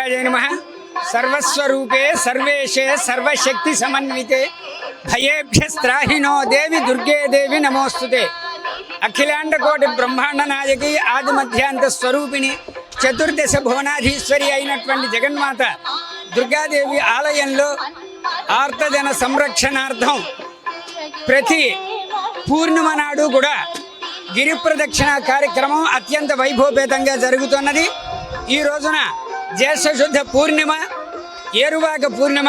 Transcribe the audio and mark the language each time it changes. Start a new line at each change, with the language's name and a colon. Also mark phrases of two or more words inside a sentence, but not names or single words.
Sanskrit: नमः। सर्वस्वरूपे सर्वेशे सर्वशक्ति समन्विते भयेभ्यस्त्राहिनो देवी दुर्गे देवी नमोस्तुते। अखिलांड कोटि ब्रह्मांड नायकी आदि मध्यांत स्वरूपिणी चतुर्दश भुवनाधीश्वरी
Telugu: అయినటువంటి జగన్మాత దుర్గాదేవి ఆలయంలో ఆర్తజన సంరక్షణార్థం ప్రతి పూర్ణిమ నాడు కూడా గిరి ప్రదక్షిణ కార్యక్రమం అత్యంత వైభవపేతంగా జరుగుతున్నది। ఈ రోజున జ్యేష్ఠ శుద్ధ పూర్ణిమ ఏరువాక పూర్ణిమ।